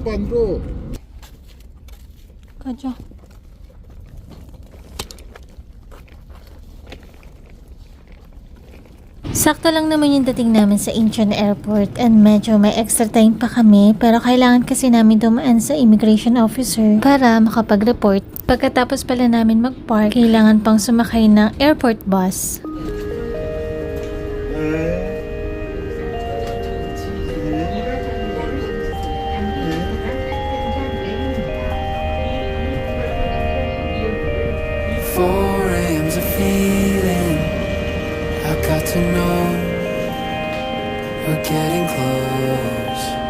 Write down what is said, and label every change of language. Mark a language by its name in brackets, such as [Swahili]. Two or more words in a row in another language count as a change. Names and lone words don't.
[Korean] 앞으로. 가자. [Filipino] Sakto lang naman yung dating namin sa Incheon Airport and medyo may [English] extra time [Filipino] pa kami pero kailangan kasi namin dumaan sa [English] immigration officer [Filipino] para makapag-report. Pagkatapos pala namin mag-park, kailangan pang sumakay ng [English] airport bus. Four AM's a feeling I got to know we're getting close.